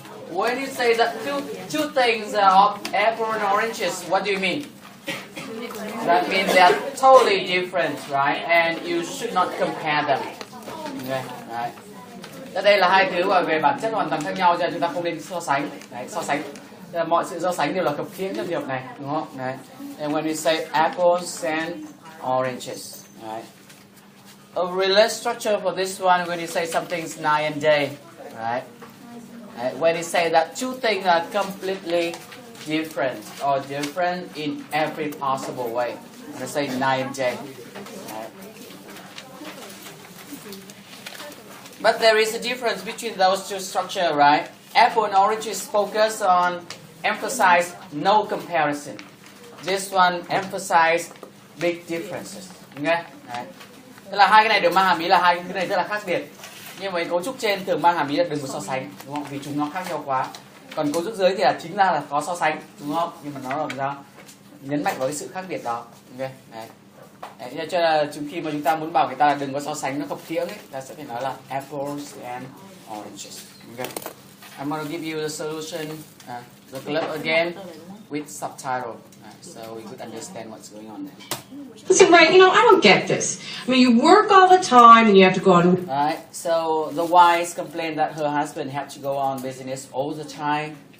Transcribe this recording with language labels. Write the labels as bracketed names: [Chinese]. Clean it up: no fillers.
[English] When you say that two things are apple and oranges, what do you mean? That means they are totally different, right? And you should not compare them. Okay, right. [Vietnamese] Đây là hai thứ về bản chất hoàn toàn khác nhau, cho nên chúng ta không nên so sánh. Đấy, so sánh. Mọi sự so sánh đều là khập khiễng trong việc này, đúng không? Đấy. [English] And when we say apples and oranges, right? A related structure for this one when you say something's night and day, right? When he say that two things are completely different or different in every possible way. And I say night and day. Right? But there is a difference between those two structures, right? Apple and oranges focus on emphasize no comparison. This one emphasize big differences. Okay? Right. [Vietnamese] Tức là hai cái này đều mang hàm ý là hai cái này rất là khác biệt. Nhưng mà cấu trúc trên thường mang hàm ý là đừng có so sánh, đúng không? Vì chúng nó khác nhau quá. Còn cấu trúc dưới thì là chính ra là có so sánh, đúng không? Nhưng mà nó làm sao? Nhấn mạnh vào cái sự khác biệt đó. Ok. Đấy. Đấy, cho nên là khi mà chúng ta muốn bảo người ta là đừng có so sánh nó khập khiễng ấy, ta sẽ phải nói là [English] apples and oranges. Okay. I'm going to give you the solution, the clip again with subtitle, so we could understand what's going on there. Listen, Ray, I don't get this. I mean, you work all the time and you have to go on... Right, so the wife complained that her husband had to go on business all the time.